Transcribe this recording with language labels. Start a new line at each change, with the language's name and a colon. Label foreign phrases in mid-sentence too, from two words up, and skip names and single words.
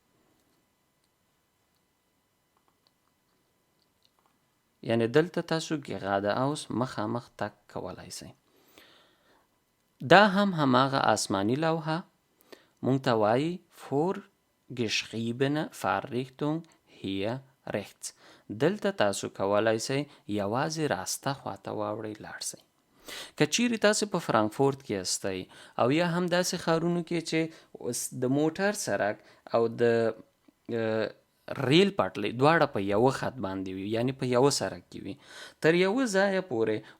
Pashto: یعنی دلته تاسو geradeaus مخامخ تک کولای شئ دا هم هماغه آسمانی لوحه مونږ ته وایي
German: vorgeschriebene Fahrrichtung hier rechts
Pashto: دلته تاسو کولای شئ یوازې راسته خواته واوړئ لاړ شئ که چیرې تاسو په فرانکفورت کې استئ او یا هم داسې ښارونو کې چې د موټر سرک او د ریل پټلۍ دواړه په یوه خط باندې وي یعنی په یوه سرک کې وي تر یوه ځایه پورې